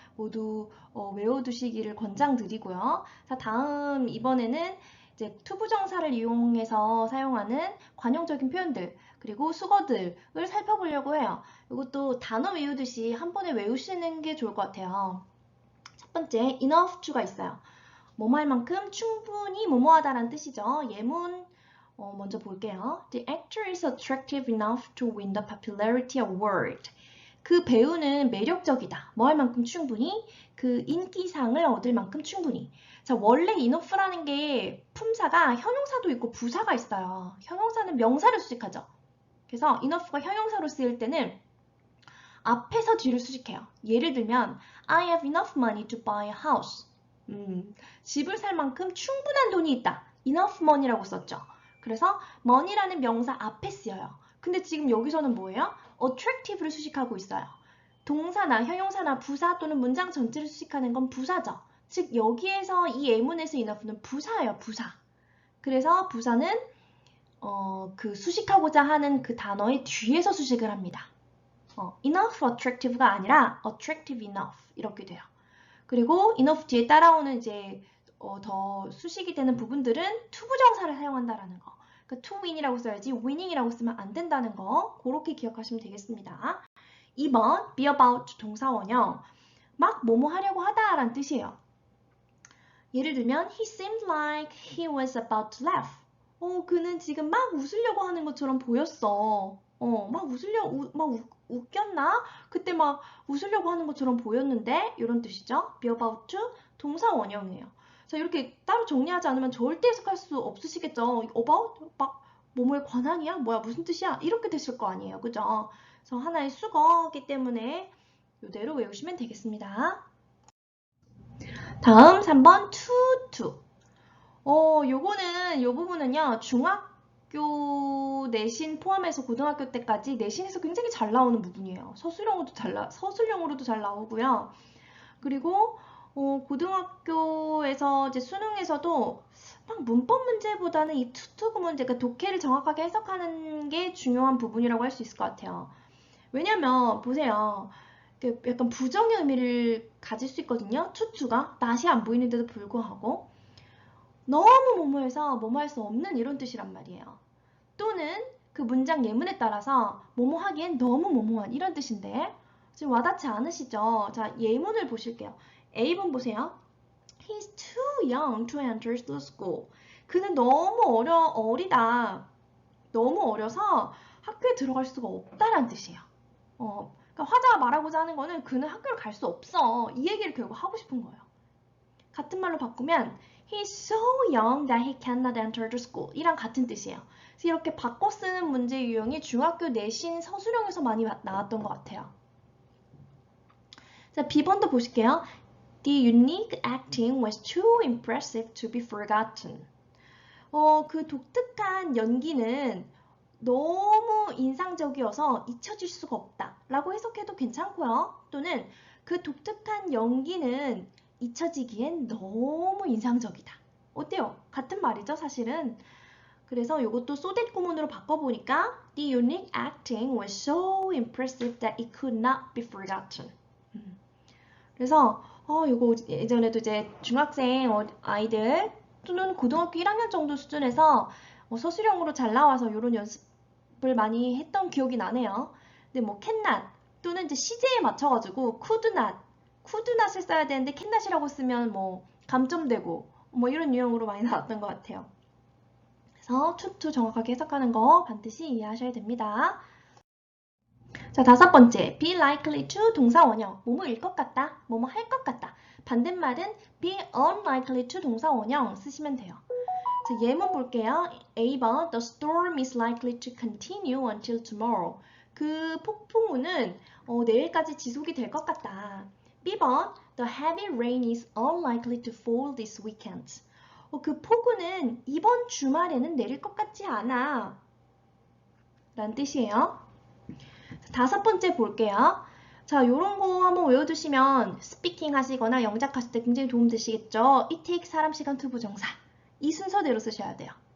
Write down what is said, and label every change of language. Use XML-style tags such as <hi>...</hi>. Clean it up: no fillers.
<ko>모두 외워두시기를 권장드리고요. 자, 다음 이번에는 이제 투부정사를 이용해서 사용하는 관용적인 표현들 그리고 수거들을 살펴보려고 해요. 이것도 단어 외우듯이 한 번에 외우시는 게 좋을 것 같아요. 첫 번째, enough to가 있어요. 뭐뭐할 만큼 충분히 뭐뭐하다라는 뜻이죠. 예문 먼저 볼게요.</ko> <en>The actor is attractive enough to win the popularity award.</en> <ko>그 배우는 매력적이다. 뭐 할 만큼 충분히 그 인기상을 얻을 만큼 충분히. 자, 원래 enough라는 게 품사가 형용사도 있고 부사가 있어요. 형용사는 명사를 수식하죠. 그래서 enough가 형용사로 쓰일 때는 앞에서 뒤를 수식해요. 예를 들면</ko> <en>I have enough money to buy a house.</en> <ko>집을 살 만큼 충분한 돈이 있다. enough money라고 썼죠. 그래서 money라는 명사 앞에 쓰여요. 근데 지금 여기서는 뭐예요? attractive를 수식하고 있어요. 동사나 형용사나 부사 또는 문장 전체를 수식하는 건 부사죠. 즉 여기에서 이 예문에서 enough는 부사예요. 부사. 그래서 부사는 그 수식하고자 하는 그 단어의 뒤에서 수식을 합니다. enough attractive가 아니라 attractive enough 이렇게 돼요. 그리고 enough 뒤에 따라오는 이제 더 수식이 되는 부분들은 투부정사를 사용한다라는 거. 그러니까 to win이라고 써야지 winning이라고 쓰면 안 된다는 거. 그렇게 기억하시면 되겠습니다. 2번 be about 동사원형. 막 뭐뭐 하려고 하다라는 뜻이에요. 예를 들면</ko> <en>he seemed like he was about to laugh.</en> <ko>그는 지금 막 웃으려고 하는 것처럼 보였어. 막 웃겼나? 그때 막 웃으려고 하는 것처럼 보였는데 이런 뜻이죠. be about to 동사 원형이에요. 자, 이렇게 따로 정리하지 않으면 절대 해석할 수 없으시겠죠. about 막 뭐뭐에 관한이야? 뭐야? 무슨 뜻이야? 이렇게 되실 거 아니에요. 그죠? 그래서 하나의 수거기 때문에 이대로 외우시면 되겠습니다. 다음 3번 to. 요거는 요 부분은요. 중학교 내신 포함해서 고등학교 때까지 내신에서 굉장히 잘 나오는 부분이에요. 서술형으로도 잘 나오고요. 그리고 고등학교에서 이제 수능에서도 막 문법 문제보다는 이 투 문제, 그러니까 독해를 정확하게 해석하는 게 중요한 부분이라고 할 수 있을 것 같아요. 왜냐면 보세요. 약간 부정의 의미를 가질 수 있거든요. 투가 낯이 안 보이는데도 불구하고 너무 뭐뭐해서 뭐뭐할 수 없는 이런 뜻이란 말이에요. 또는 그 문장 예문에 따라서 뭐뭐하기엔 너무 뭐뭐한 이런 뜻인데 지금 와닿지 않으시죠? 자, 예문을 보실게요. A번 보세요.</ko> <en>He's too young to enter the school.</en> <ko>그는 너무 어리다. 너무 어려서 학교에 들어갈 수가 없다라는 뜻이에요. 그러니까 화자가 말하고자 하는 거는 그는 학교를 갈 수 없어. 이 얘기를 결국 하고 싶은 거예요. 같은 말로 바꾸면</ko> <en>He's so young that he cannot enter the school.</en> <ko>이랑 같은 뜻이에요. 그래서 이렇게 바꿔 쓰는 문제 유형이 중학교 내신 서술형에서 많이 나왔던 것 같아요. 자, B번도 보실게요.</ko> <en>The unique acting was too impressive to be forgotten.</en> <ko>그 독특한 연기는 너무 인상적이어서 잊혀질 수가 없다 라고 해석해도 괜찮고요. 또는 그 독특한 연기는 잊혀지기엔 너무 인상적이다. 어때요? 같은 말이죠, 사실은. 그래서 이것도 so that 구문으로 바꿔보니까</ko> <en>The unique acting was so impressive that it could not be forgotten.</en> <ko>그래서 이거 예전에도 이제 중학생 아이들 또는 고등학교 1학년 정도 수준에서 서술형으로 잘 나와서 이런 연습을 많이 했던 기억이 나네요. 근데 뭐 can not 또는 이제 시제에 맞춰가지고 could not couldnot을 써야 되는데 cannot이라고 쓰면 뭐 감점되고 뭐 이런 유형으로 많이 나왔던 것 같아요. 그래서 to 정확하게 해석하는 거 반드시 이해하셔야 됩니다. 자, 다섯 번째, be likely to 동사 원형. 뭐뭐일 것 같다, 뭐뭐 할 것 같다. 반대말은 be unlikely to 동사 원형 쓰시면 돼요. 자, 예문 볼게요.</ko> <en>A번, the storm is likely to continue until tomorrow.</en> <ko>그 폭풍우는 내일까지 지속이 될 것 같다.</ko> <en>B번, the heavy rain is unlikely to fall this weekend.</en> <ko>그 폭우는 이번 주말에는 내릴 것 같지 않아. 라는 뜻이에요. 자, 다섯 번째 볼게요. 자, 요런 거 한번 외워두시면 스피킹 하시거나 영작 하실 때 굉장히 도움 되시겠죠? It takes 사람, 시간, 투 부정사. 이 순서대로 쓰셔야 돼요.</ko>